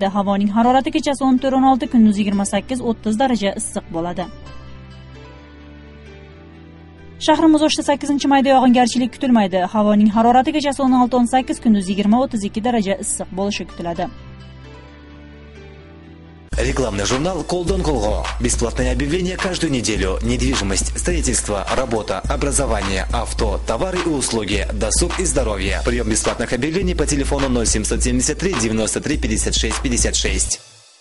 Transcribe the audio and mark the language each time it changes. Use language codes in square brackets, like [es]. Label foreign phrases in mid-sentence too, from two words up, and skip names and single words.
[uz] Havoning harorati kechasi 14-16, kunduzi 28-30 daraja issiq bo'ladi. Shahrimiz O'shda 8-mayda yog'ingarchilik kutilmaydi. Havoning harorati kechasi 16-18, kunduzi 20-32 daraja issiq bo'lishi kutiladi. [ru] Рекламный журнал «Колдон Колго». Бесплатное объявление каждую неделю. Недвижимость, строительство, работа, образование, авто, товары и услуги, досуг и здоровье. Прием бесплатных объявлений по телефону 0773 93 56 56.